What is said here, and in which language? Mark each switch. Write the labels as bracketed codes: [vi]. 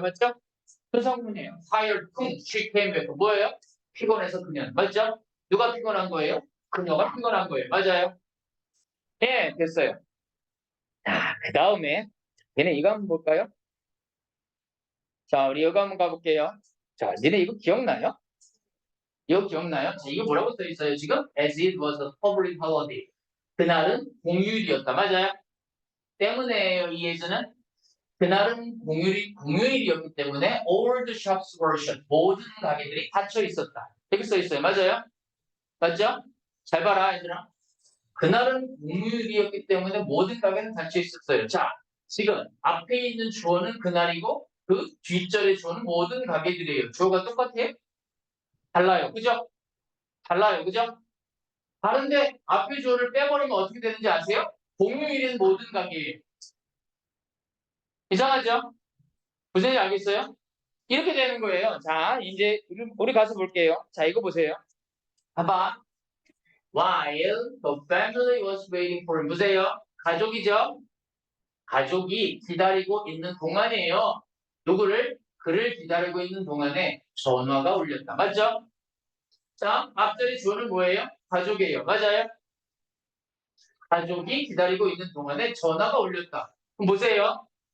[ko] 맞죠? 분사구문이에요. [en] tired, she came back. [ko] 뭐예요? 피곤해서 그녀는. 맞죠? 누가 피곤한 거예요? 그녀가 피곤한 거예요. 맞아요? 예, 됐어요. 자, 그 다음에 얘네 이거 한번 볼까요? 자, 우리 이거 한번 가볼게요. 자, 니네 이거 기억나요? 이거 기억나요? 자, 이거 뭐라고 써 있어요, 지금? [en] As it was a public holiday. [ko] 그날은 공휴일이었다. 맞아요? 때문에요, 이 예전은. 그날은 공휴일이었기 때문에 [en] all the shops were shut. [ko] 모든 가게들이 닫혀 있었다. 이렇게 써 있어요. 맞아요? 맞죠? 잘 봐라, 얘들아. 그날은 공휴일이었기 때문에 모든 가게는 닫혀 있었어요. 자, 지금 앞에 있는 주어는 그날이고 그 뒷절의 주어는 모든 가게들이에요. 주어가 똑같아요? 달라요. 그죠? 달라요. 그죠? 다른데 앞에 주어를 빼버리면 어떻게 되는지 아세요? 공휴일인 모든 가게예요. 이상하죠? 무슨 얘기 알겠어요? 이렇게 되는 거예요. 자, 이제 우리 가서 볼게요. 자, 이거 보세요. 봐봐. [en] While the family was waiting for him. [ko] 보세요. 가족이죠? 가족이 기다리고 있는 동안이에요. 누구를? 그를 기다리고 있는 동안에 전화가 울렸다. 맞죠? 자, 앞절의 주어는 뭐예요? 가족이에요. 맞아요? 가족이 기다리고 있는 동안에 전화가 울렸다. 그럼 보세요.